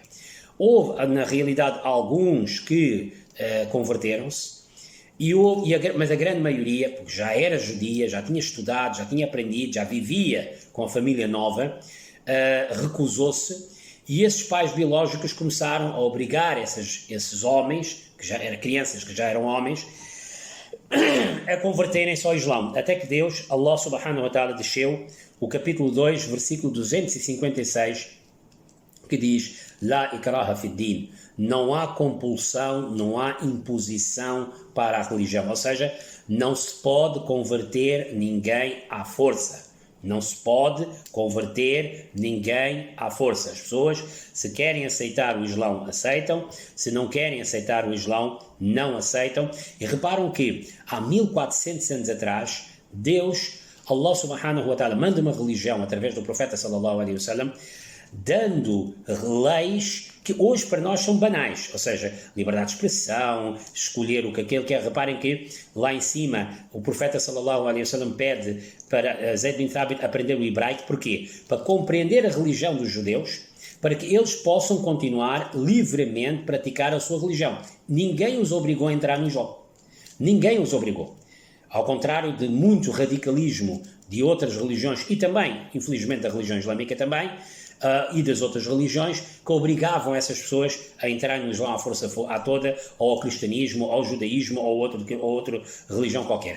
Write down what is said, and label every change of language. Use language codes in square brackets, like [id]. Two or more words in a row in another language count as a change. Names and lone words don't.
[pt] Houve, na realidade, alguns que converteram-se, mas a grande maioria, porque já era judia, já tinha estudado, já tinha aprendido, já vivia com a família nova, recusou-se, e esses pais biológicos começaram a obrigar esses homens, que já eram crianças, que já eram homens, a converterem-se ao Islão, até que Deus, [ar] الله سبحانه وتعالى, [pt] desceu o capítulo 2, versículo 256, que diz: [ar] لا إكراه في الدين, [pt] não há compulsão, não há imposição para a religião, ou seja, não se pode converter ninguém à força. Não se pode converter ninguém à força. As pessoas, se querem aceitar o Islão, aceitam. Se não querem aceitar o Islão, não aceitam. E reparam que há 1400 anos atrás, Deus, [ar] الله سبحانه وتعالى, [pt] manda uma religião através do profeta [ar] صلى الله عليه وسلم, [pt] dando leis que hoje para nós são banais, ou seja, liberdade de expressão, escolher o que aquele quer. Reparem que lá em cima o profeta [ar] صلى الله عليه وسلم [pt] pede para Zayd bin Thabit aprender o hebraico. Porquê? Para compreender a religião dos judeus, para que eles possam continuar livremente praticar a sua religião. Ninguém os obrigou a entrar no Islão. Ninguém os obrigou. Ao contrário de muito radicalismo de outras religiões, e também, infelizmente, da religião islâmica também, e das outras religiões, que obrigavam essas pessoas a entrar no Islão à força à toda, ou ao cristianismo, ou ao judaísmo, ou outra religião qualquer.